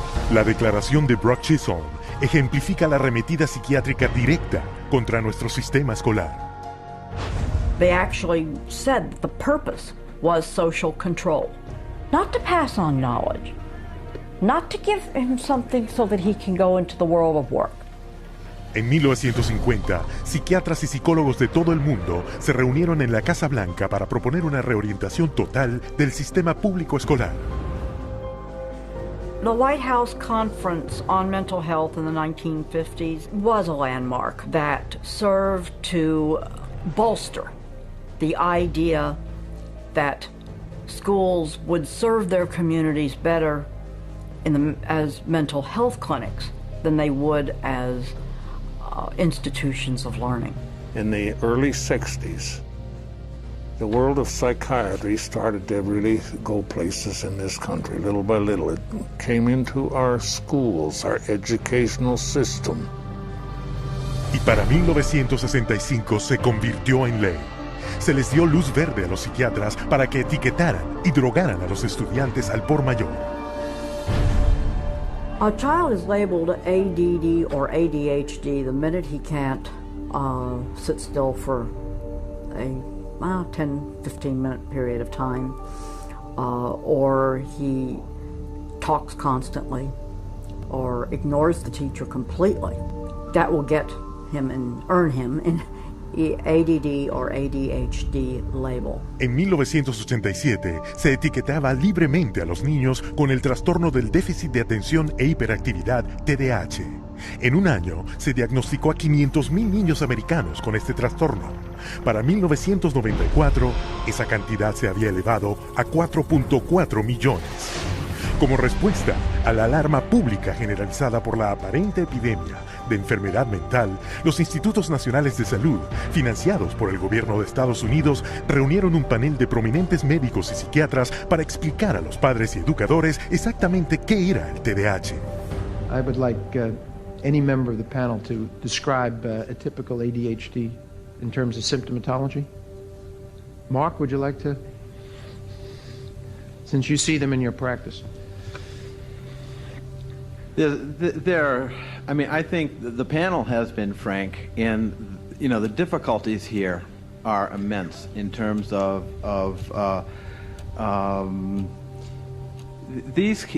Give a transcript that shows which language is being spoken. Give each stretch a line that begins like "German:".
Spanish: La declaración de Brock Chisholm ejemplifica la arremetida psiquiátrica directa contra nuestro sistema escolar.
English: They actually said that the purpose was social control, not to pass on knowledge, not to give him something so that he can go into the world of work.
Spanish: En 1950, psiquiatras y psicólogos de todo el mundo se reunieron en la Casa Blanca para proponer una reorientación total del sistema público escolar.
English: The White House Conference on Mental Health in the 1950s was a landmark that served to bolster the idea that schools would serve their communities better as mental health clinics than they would as institutions of learning. In the early 60s, the world of psychiatry started to really go places in this country. Little by little, it came into our schools, our educational system.
Spanish: Y para 1965 se convirtió en ley. Se les dio luz verde a los psiquiatras para que etiquetaran y drogaran a los estudiantes al por mayor.
English: A child is labeled ADD or ADHD the minute he can't sit still for a 10-15 minute period of time, or he talks constantly or ignores the teacher completely. That will get him and earn him an ADD or ADHD label.
Spanish: En 1987 se etiquetaba libremente a los niños con el trastorno del déficit de atención e hiperactividad TDAH. En un año se diagnosticó a 500.000 niños americanos con este trastorno. Para 1994, esa cantidad se había elevado a 4.4 millones. Como respuesta a la alarma pública generalizada por la aparente epidemia de enfermedad mental, los Institutos Nacionales de Salud, financiados por el gobierno de Estados Unidos, reunieron un panel de prominentes médicos y psiquiatras para explicar a los padres y educadores exactamente qué era el TDAH.
English: I would like any member of the panel to describe a typical ADHD in terms of symptomatology. Mark, would you like to? Since you see them in your practice. I think the panel has been frank, and the difficulties here are immense in terms of these.